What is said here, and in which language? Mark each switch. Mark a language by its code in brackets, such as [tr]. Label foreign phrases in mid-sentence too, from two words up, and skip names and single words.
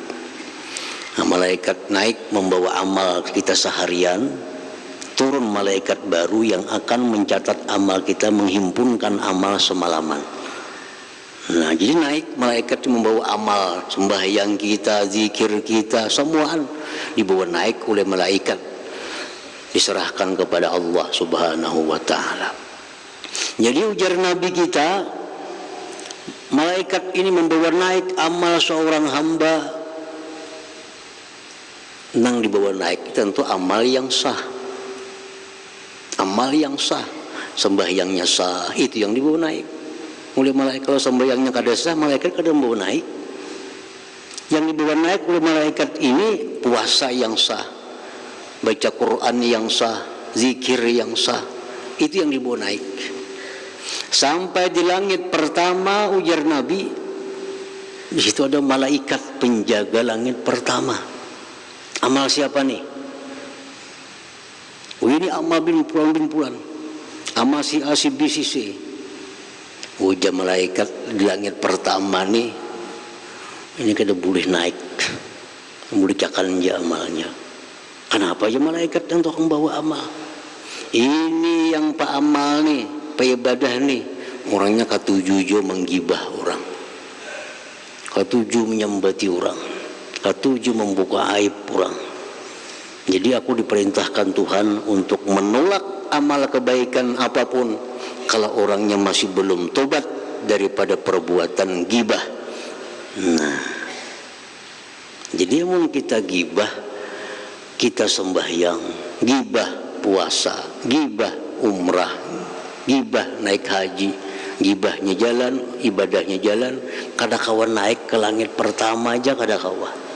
[id] Nah, malaikat naik membawa amal kita seharian, turun malaikat baru yang akan mencatat amal kita, menghimpunkan amal semalaman. Nah, jadi naik malaikat membawa amal sembahyang kita, zikir kita, semuaan dibawa naik oleh malaikat, diserahkan kepada Allah [ar] Subhanahu wa ta'ala. [bjn] Jadi ujar Nabi kita, malaikat ini membawa naik amal seorang hamba. Nang dibawa naik tentu amal yang sah, amal yang sah, sembahyangnya sah, itu yang dibawa naik. oleh malaikat. Kalau sembahyangnya kada sah, malaikat kada mau naik. [id] Yang dibawa naik oleh malaikat ini puasa yang sah, baca Quran yang sah, zikir yang sah, itu yang dibawa naik. [bjn] Sampai di langit pertama, ujar Nabi, di situ ada malaikat penjaga langit pertama. [id] Amal siapa nih? Oh, ini amal bin Fulan, amal si A, si B, si C. [bjn] Ujar malaikat di langit pertama nih, ini kada boleh naik, boleh cakan aja amalnya. Kenapa ya malaikat yang tukang bawa amal? Ini yang pak amal nih, pak ibadah nih, orangnya katuju jo menggibah orang, katuju menyambati orang, katuju membuka aib orang. [id] Jadi aku diperintahkan Tuhan untuk menolak amal kebaikan apapun kalau orangnya masih belum tobat daripada perbuatan gibah. [bjn] Nah, jadi emang kita gibah, kita sembahyang, gibah puasa, gibah umrah, gibah naik haji, gibahnya jalan, ibadahnya jalan, kada kawan naik ke langit pertama aja kada kawan.